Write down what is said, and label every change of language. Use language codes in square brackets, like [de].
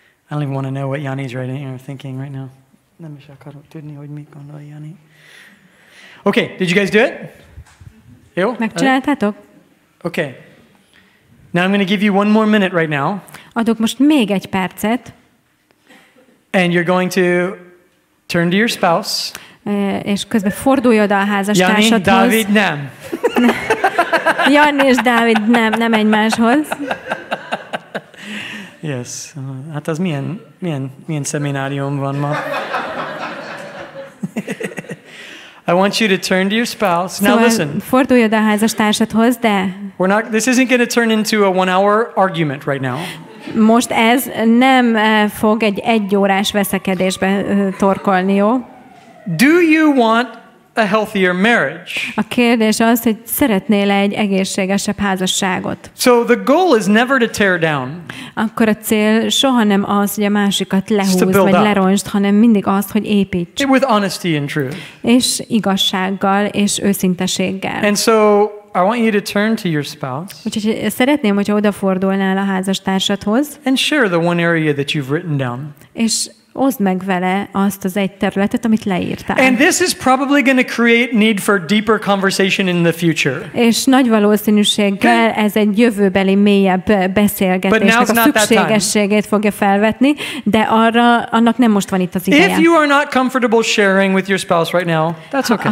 [en] don't even want to know what Jani's thinking right now. [hu] Nem is akarok tudni, hogy mit gondol Jani. [en] Okay, did you guys do it? Jó? [hu] Megcsináltátok? [en] Okay. Now I'm going to give you one more minute right now. [hu] Adok most még egy percet. [en] And you're going to turn to your spouse. [hu] És közben fordulj oda a házastársadhoz. Jani, Dávid, nem. Jani és Dávid nem egymáshoz. [en] Yes. [hu] Hát az milyen szeminárium van ma. [en] I want you to turn to your spouse. Now listen. [hu] Fordulj oda a házastársadhoz, de [en] this isn't going to turn into a 1 hour argument right now. [hu] Most ez nem fog egy 1 órás veszekedésbe torkolni, jó? [en] Do you want a healthier marriage? [hu] A kérdés az, hogy szeretnél egy egészségesebb házasságot. [en] So the goal is never to tear down. [hu] Akkor a cél soha nem az, hogy a másikat lehúzd vagy leronsd, hanem mindig az, hogy építs. [en] With honesty and truth. [hu] És igazsággal és őszinteséggel. [en] And so I want you to turn to your spouse. [hu] Úgyhogy szeretném, hogyha odafordulnál a házastársadhoz. [en] And share the one area that you've written down. [hu] És oszd meg vele azt az egy területet, amit leírtál. [en] And this is probably going to create need for deeper conversation in the future. [hu] És nagy valószínűséggel ez egy jövőbeli mélyebb beszélgetésnek a szükségességét fogja felvetni, de annak nem most van itt az ideje. [en] If you are not comfortable sharing with your spouse right now, that's okay.